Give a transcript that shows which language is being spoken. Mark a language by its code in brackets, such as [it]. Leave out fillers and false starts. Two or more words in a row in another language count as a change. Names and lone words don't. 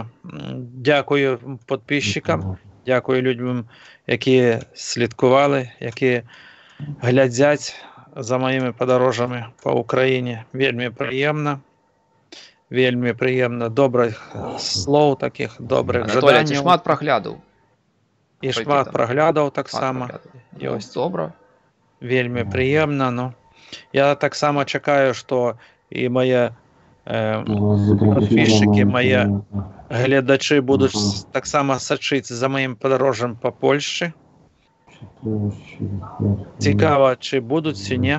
[uk] Дякую підписчикам, дякую людям, які слідкували, які глядять за моїми подорожами по Україні. Вельми приємно, добрих слов таких, добрих Анатолій, ти жадань. шмат проглядав. І шмат проглядав так само. Ось. Добре. Вельми приємно. Ну. Я так само чекаю, що і мої підписчики, мої глядачі будуть так само сочити за моїм подорожем по Польщі. Цікаво, чи будуть, чи ні.